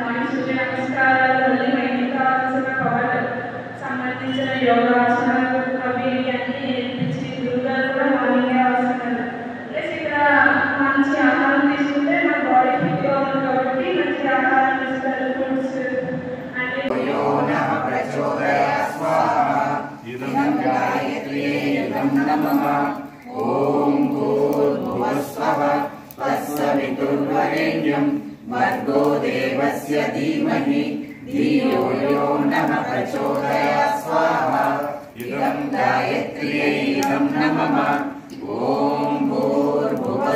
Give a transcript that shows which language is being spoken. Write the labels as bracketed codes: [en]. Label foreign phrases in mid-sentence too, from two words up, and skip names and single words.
[te] మార్నింగ్ సూర్య నమస్కారాలు, మళ్ళీ మైండ్కి కావాల్సిన పవర్ సంబంధించిన యోగాసనాలు అవి అన్నీ నేర్పించి గురువుగారు కూడా మార్నింగే వస్తున్నారు. ప్లస్ ఇక్కడ మంచి ఆహారం తీసుకుంటే మన బాడీ ఫిట్గా ఉంది కాబట్టి మంచి ఆహారం తీసుకోవాలి. ఫ్రూట్స్ [sa] भर्गो देवस्य धीमहि धियो यो नः प्रचोदयात् स्वाहा इदं गायत्र्यै इदं नमः ॐ भूर्भुवः